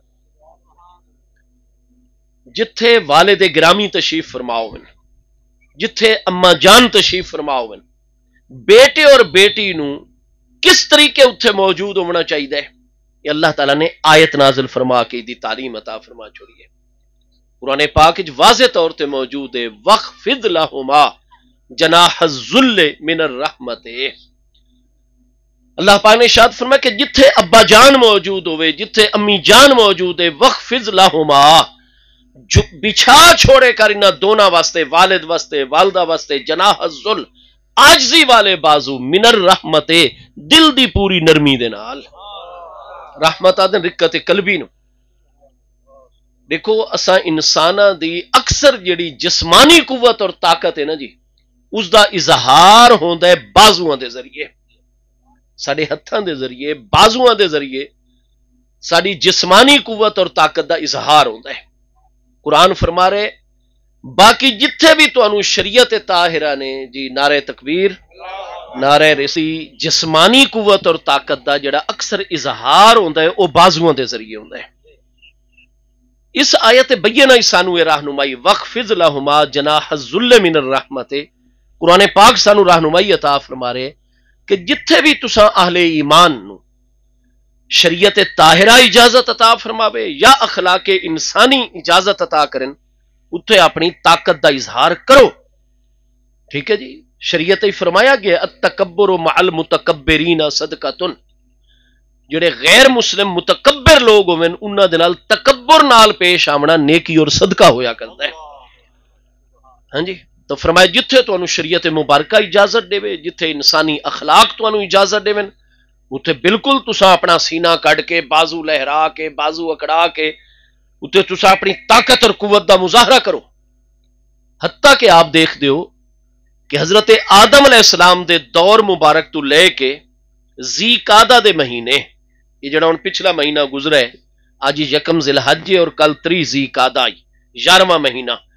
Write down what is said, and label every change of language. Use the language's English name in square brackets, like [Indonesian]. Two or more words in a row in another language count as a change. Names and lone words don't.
[Punjabi] جتھے والد گرامی تشریف فرماؤ ہیں، جتھے اما جان تشریف فرماؤ ہیں، بیٹے اور بیٹی نو کس طریقے اتھے موجود ہونا چاہیے، یہ اللہ تعالیٰ نے آیت نازل فرما کے دی تعلیم عطا فرما چھوڑی ہے۔ قرآن پاک واضح طور تے موجود ہے [Arabic] وَخْفِضْ لَهُمَا جَنَاحَ الذُّلِّ مِنَ الرَّحْمَةِ۔ [Punjabi] اللہ پاک نے ارشاد فرمایا کہ جتھے ابا جان موجود ہوئے، جتھے امی جان موجود ہے، [Arabic] وَخْفِضْ لَهُمَا [Punjabi] بچھا چھوڑے کر انہاں دونوں واسطے، والد واسطے والدہ واسطے، [Arabic] جناح الذل [Punjabi] عاجزی والے بازو، [Arabic] من الرحمت [Punjabi] دل دی پوری نرمی دے نال، رحمت آدن رکت قلبی نو۔ دیکھو اساں انساناں دی اکثر جڑی جسمانی قوت اور طاقت ہے نا جی، اس دا اظہار ہوندا ہے بازوؤں دے ذریعے، ساڈے ہتھاں دے ذریعے، بازوؤں دے ذریعے ساڈی جسمانی قوت اور طاقت دا اظہار ہوندا ہے۔ قرآن فرما رہے باقی جتھے بھی تانوں شریعت طاہرہ نے جی نعرہ تکبیر، نعرہ رسی، جسمانی قوت اور طاقت دا جڑا اکثر اظہار ہوندا ہے وہ بازوؤں دے ذریعے ہوندا ہے۔ اس آیت بینہ سانو یہ رہنمائی [Arabic] وَخْفِضْ لَهُمَا جَنَاحَ الذُّلِّ مِنَ الرَّحْمَةِ، [Punjabi] قرآن پاک سانو رہنمائی عطا فرما رہے کہ جتھے بھی تساں اہل ایمان نو شریعت طاہرہ اجازت عطا فرماوے یا اخلاق انسانی اجازت عطا کرن، اتھے اپنی طاقت دا اظہار کرو۔ ٹھیک ہے جی، شریعت ہی فرمایا گیا [Arabic] التکبر مع المتکبرین صدقۃ، [Punjabi] جڑے غیر مسلم متکبر لوگ ہوئے انہاں دے نال تکبر نال پیش آمنا نیکی اور صدقہ ہویا کرتا ہے۔ ہاں جی، تو فرمایا جتھے تانوں شریعت مبارکہ اجازت دے، جتھے انسانی اخلاق تانوں اجازت دے، اتھے بالکل تساں اپنا سینہ کڈ کے، بازو لہرا کے، بازو اکڑا کے اتھے تساں اپنی طاقت اور قوت دا مظاہرہ کرو۔ حتیٰ کہ آپ دیکھ دیو کہ حضرت آدم علیہ السلام دے دور مبارک تو لے کے ذی قعدہ دے مہینے، یہ جڑا ہن پچھلا مہینہ گزرا ہے، آج یکم ذی الحج اور کل 3 ذی قعدہ 11واں مہینہ،